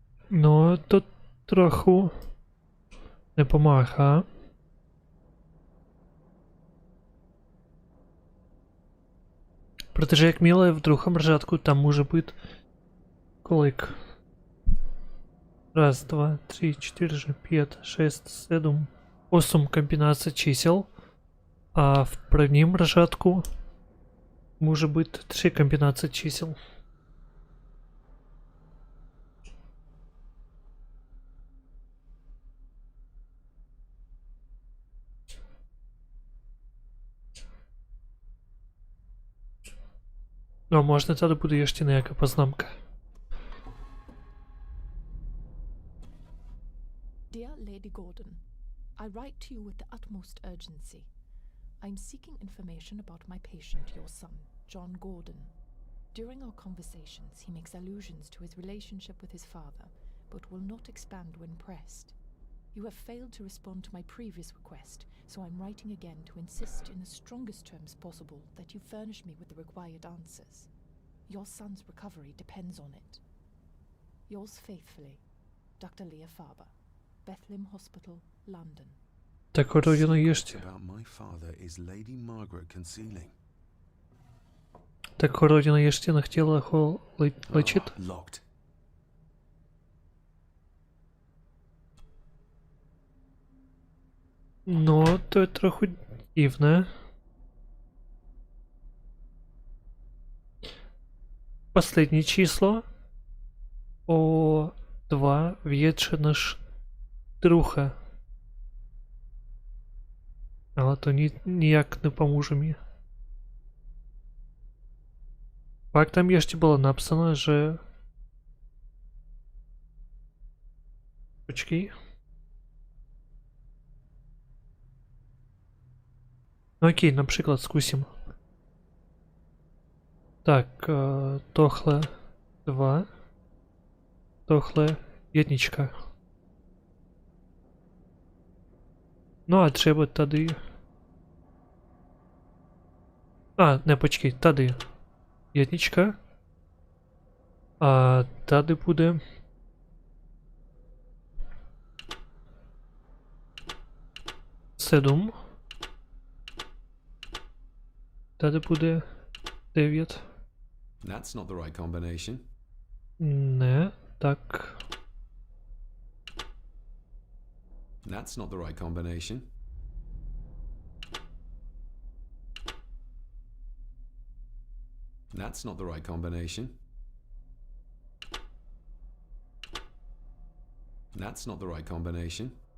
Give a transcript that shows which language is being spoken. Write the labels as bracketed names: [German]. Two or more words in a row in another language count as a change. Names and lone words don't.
[Ukrainian] Ну, тут трохи не помага. [Czech] Protože jakmile v druhém řádku tam může být kolik? [Russian] Раз, два, три, четыре, пять, шесть, седм, 8 комбинаций чисел, а в [Czech] prvním řádku [Russian] může být 3 комбинации чисел. [Czech] No, možná tady bude ještě nějaká poznámka. [English] Dear Lady Gordon, I write to you with the utmost urgency. I'm seeking information about my patient, your son, John Gordon. During our conversations, he makes allusions to his relationship with his father, but will not expand when pressed. You have failed to respond to my previous request, so I'm writing again to insist in the strongest terms possible that you furnish me with the required answers. Your son's recovery depends on it. Yours faithfully, Dr. Leah Farber, Bethlehem Hospital, London. [Czech] Tak rodina ještě. [English] About my father is Lady Margaret concealing. [Czech] Tak rodina ještě nechtěla ho léčit? [English] Locked. [Czech] No, to je trochu divné. Последнее číslo o 2 větší než druhé. Ale to nijak nepomůže mi. Pak tam ještě bylo napsáno, že... Počkej. [Ukrainian] Ну окей, наприклад, скусим. Так, тохле 2. Тохле єдничка. Ну, а треба тоді... А, не, почекай, тоді єдничка. А тоді буде... Седум. Тоді буде 9. [English] That's not the right combination. [Ukrainian] Не, так. [English] That's not the right combination. That's not the right combination. That's not the right combination.